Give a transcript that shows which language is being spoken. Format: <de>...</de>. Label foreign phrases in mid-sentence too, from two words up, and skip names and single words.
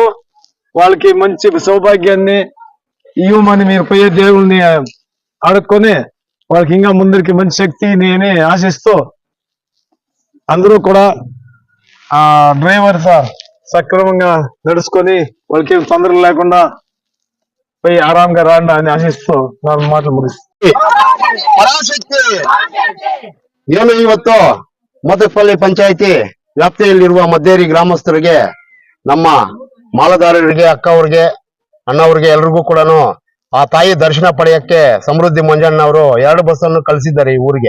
<te>వాళ్ళకి మంచి సౌభాగ్యాన్ని ఇవ్వమని మీరు పోయే దేవుల్ని అడుక్కొని వాళ్ళకి ఇంకా ముందరికి మంచి శక్తిని అని ఆశిస్తూ అందరూ కూడా ఆ డ్రైవర్ సక్రమంగా నడుచుకొని వాళ్ళకి తొందరలు లేకుండా పోయి ಆರಾಮ್గా రాండా అని</te> <kn>ಆಶಿಸ್ತು ನಾನು ಮಾತು ಮುಗಿಸ್ತೀನಿ. ಪರಾಶಕ್ತಿ ಏನು ಇವತ್ತು ಮದಪಲ್ಲಿ ಪಂಚಾಯಿತಿ ವ್ಯಾಪ್ತಿಯಲ್ಲಿರುವ ಮದ್ದೇರಿ ಗ್ರಾಮಸ್ಥರಿಗೆ ನಮ್ಮ ಮಾಲದಾರರಿಗೆ ಅಕ್ಕ ಅವರಿಗೆ ಅಣ್ಣವ್ರಿಗೆ ಎಲ್ರಿಗೂ ಕೂಡ ಆ ತಾಯಿ ದರ್ಶನ ಪಡೆಯಕ್ಕೆ ಸಮೃದ್ಧಿ ಮಂಜಣ್ಣವರು 2 ಬಸ್ಸನ್ನು ಕಳಿಸಿದ್ದಾರೆ ಈ ಊರಿಗೆ.</kn>